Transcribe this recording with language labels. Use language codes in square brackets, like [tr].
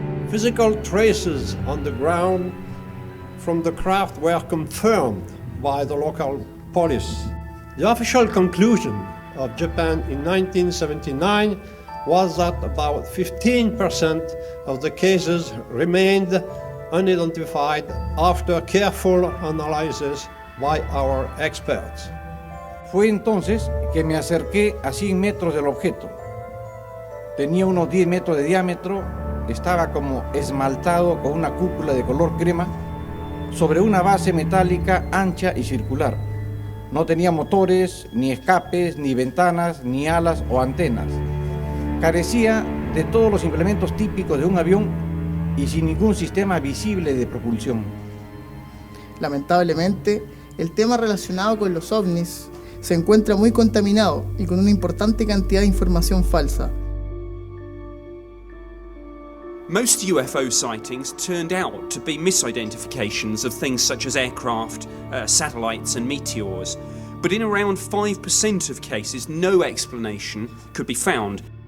[en] Physical traces on the ground from the craft were confirmed by the local police. The official conclusion of Japan in 1979 was that about 15% of the cases remained unidentified after careful analysis by our experts. [es] Fue entonces que me acerqué a 100 metros del objeto. Tenía unos 10 metros de diámetro, estaba como esmaltado con una cúpula de color crema sobre una base metálica ancha y circular. No tenía motores, ni escapes, ni ventanas, ni alas o antenas. Carecía de todos los implementos típicos de un avión y sin ningún sistema visible de propulsión. Lamentablemente, el tema relacionado con los ovnis se encuentra muy contaminado y con una importante cantidad de información falsa. [en] Most UFO sightings turned out to be misidentifications of things such as aircraft, satellites and meteors, but in around 5% of cases no explanation could be found.